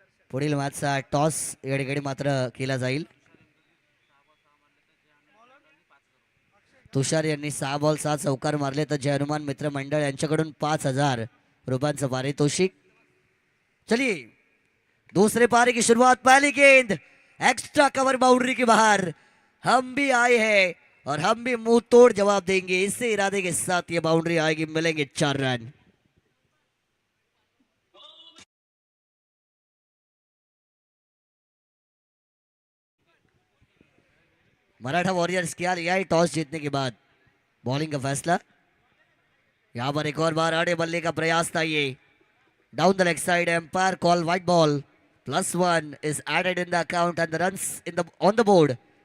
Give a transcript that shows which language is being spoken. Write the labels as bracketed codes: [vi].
[mr] पुढील मॅचचा टॉस या ठिकाणी मात्र केला जाईल. तुषार यांनी 6 बॉल 6 चौकार मारले तर जय हनुमान मित्र मंडळ यांच्याकडून 5,000 रुपयांचं पारितोषिक. [hi] चलिए दूसरे पारी की शुरुआत. पहली गेंद एक्स्ट्रा कवर बाउंड्री के बाहर. हम भी आए हैं और हम भी मुंह तोड़ जवाब देंगे. इसी इरादे के साथ ये बाउंड्री आएगी. मिलेंगे 4 रन. मराठा वॉरियर्स क्या लिया है टॉस जीतने के बाद. बॉलिंग का फैसला. यहां पर एक और बार आड़े बल्ले का प्रयास था. ये down the leg side. Empire call white ball. [en] +1 is added in the account and the runs in the on the board.